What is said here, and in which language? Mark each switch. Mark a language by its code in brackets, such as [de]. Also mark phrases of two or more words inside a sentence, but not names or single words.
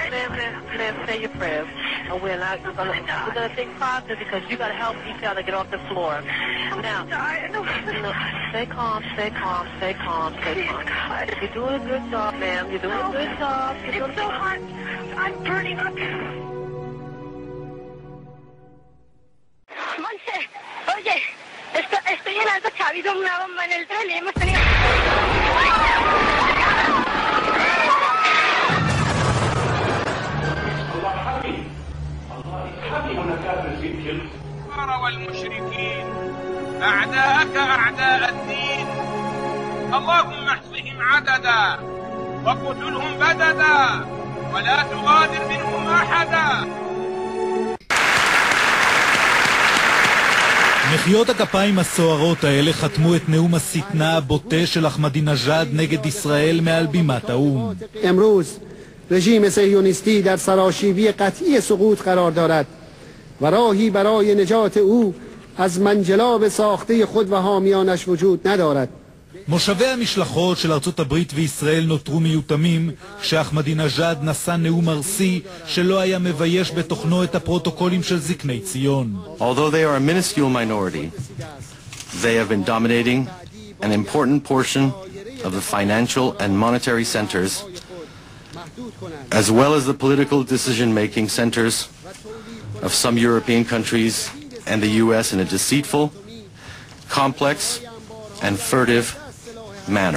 [en] Ma'am, say your prayers. We're gonna think positive because you gotta help each other get off the floor. Now, stay calm. You're doing a good job, ma'am. You're doing a good job. It's so hot. I'm burning up. [es] Monse, oye, estoy llenando chavido una bomba en el tren y hemos tenido... [ar] والمشركين أعداءك أعداء الدين اللهم احصهم عددا وقتلهم بددا ولا تغادر منهم أحدا. [he] מחיאות הכפיים הסוערות האלה חתמו את נאום השטנה הבוטה של אחמדינג'אד נגד ישראל מעל בימת האו"ם. [fa] امروز رژیم صهیونیستی در سراشیبی قطعی سقوط قرار دارد و راهی برای نجات او از منجلاب ساخته خود و حامیانش وجود ندارد. [he] מושבי המשלחות של ארצות הברית וישראל נותרו מיותמים כשאחמדינג'אד נשא נאום ארסי שלא היה מבייש בתוכנו את הפרוטוקולים של זקני ציון. [en] Although they are a minuscule minority, they have been dominating an important portion of the financial and monetary centers as well as the political decision-making centers of some European countries and the US in a deceitful, complex, and furtive manner.